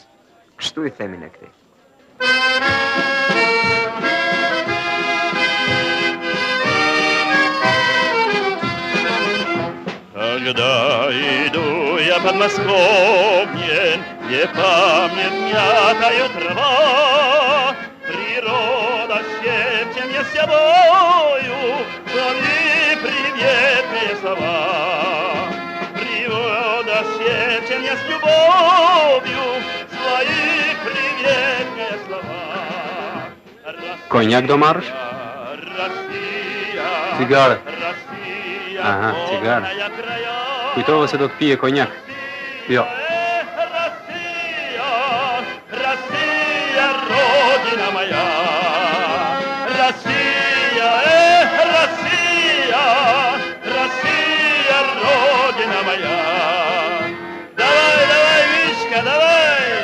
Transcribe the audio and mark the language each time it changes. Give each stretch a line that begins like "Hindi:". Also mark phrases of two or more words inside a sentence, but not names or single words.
Albanian: Kështu i themin e këtij.
Russian: Когда иду я под Москвой, где память мятает трава, природа шепчет мне с тобою свои приветные слова. Природа шепчет мне с любовью свои приветные слова.
Albanian: Konjak do marrësh? Cigare. Aha, cigare. Kujtove se do të pije konjak. Jo.
Russian: Россия, родина моя. Россия, Россия, Россия, родина моя. Давай, давай, Вишка, давай.